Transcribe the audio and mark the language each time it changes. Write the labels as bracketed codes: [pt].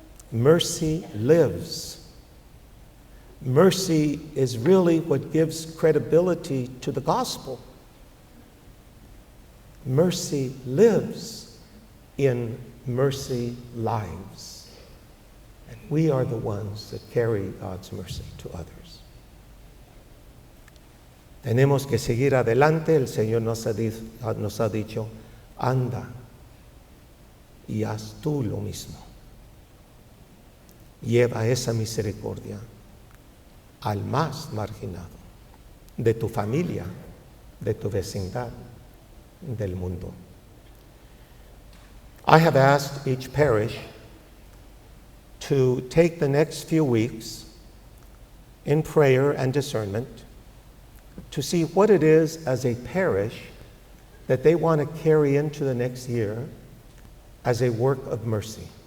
[en] Mercy lives. Mercy is really what gives credibility to the gospel. Mercy lives in mercy lives. And we are the ones that carry God's mercy to others. [es] Tenemos que seguir adelante. El Señor nos ha dicho, anda y haz tú lo mismo. Lleva esa misericordia al más marginado de tu familia, de tu vecindad, del mundo. [en] I have asked each parish to take the next few weeks in prayer and discernment to see what it is as a parish that they want to carry into the next year as a work of mercy.